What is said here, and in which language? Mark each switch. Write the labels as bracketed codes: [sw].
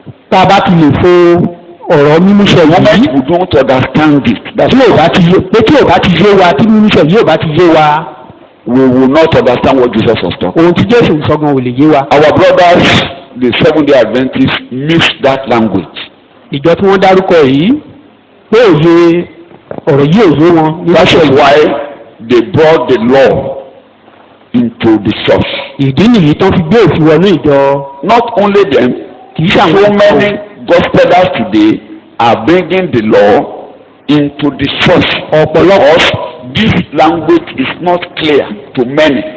[yo] Tá a bá ti lè fo ọ̀rọ̀ mímúṣẹ [en] The moment [yo] yìí. [en] you don't understand it. [yo] Tí ò bá ti yé pé tí ò bá ti yé wa tí mímúṣẹ yìí ò bá ti yé wa. [en] We will not understand what Jesus was talking. [yo] Ohun tí Jésù ń sọ gan ò lè yé wa. [en] Our brothers, the Seventh-day Adventists, miss that language. [yo] Ìjọ tí wọ́n dárúkọ yìí pé òye ọ̀rọ̀ yìí ò yé wọn. [en] That is why they brought the law into the church. [yo] Ìdí nìyí tán fi gbé òfin wọnú ìjọ. [en] Not only them, [yo] Kì í ṣàwọn [en] so many gospelers today are bringing the law into the church. Because this language is not clear to many.